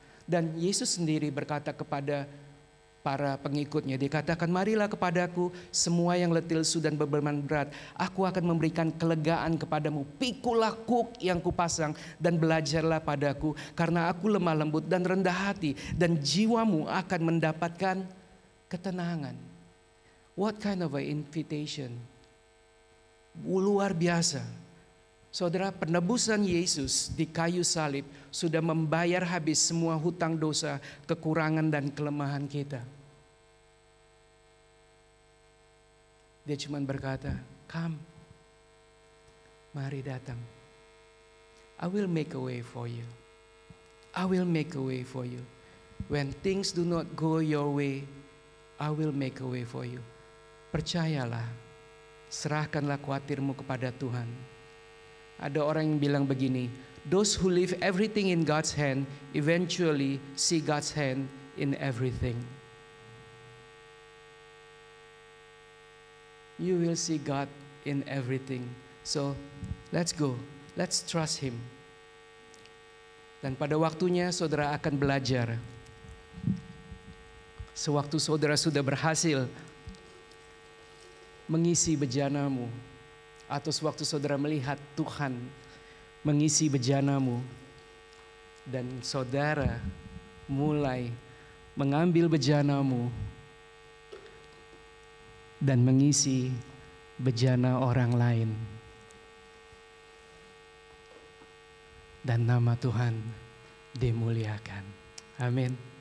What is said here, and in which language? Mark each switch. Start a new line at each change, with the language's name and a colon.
Indonesian: Dan Yesus sendiri berkata kepada para pengikutnya, dikatakan, marilah kepadaku semua yang letih lesu dan beban berat, aku akan memberikan kelegaan kepadamu. Pikulah kuk yang kupasang dan belajarlah padaku, karena aku lemah lembut dan rendah hati, dan jiwamu akan mendapatkan ketenangan.
English: What kind of an invitation?
Indonesian: Luar biasa. Saudara, penebusan Yesus di kayu salib sudah membayar habis semua hutang dosa, kekurangan dan kelemahan kita. Dia cuma berkata,
English: come,
Indonesian: mari datang.
English: I will make a way for you. I will make a way for you. When things do not go your way, I will make a way for you.
Indonesian: Percayalah, serahkanlah khawatirmu kepada Tuhan. Ada orang yang bilang begini,
English: those who leave everything in God's hand eventually see God's hand in everything. You will see God in everything. So, let's go. Let's trust Him.
Indonesian: Dan pada waktunya saudara akan belajar. Sewaktu saudara sudah berhasil mengisi bejanamu, atau sewaktu saudara melihat Tuhan mengisi bejanamu, dan saudara mulai mengambil bejanamu dan mengisi bejana orang lain, dan nama Tuhan dimuliakan. Amin.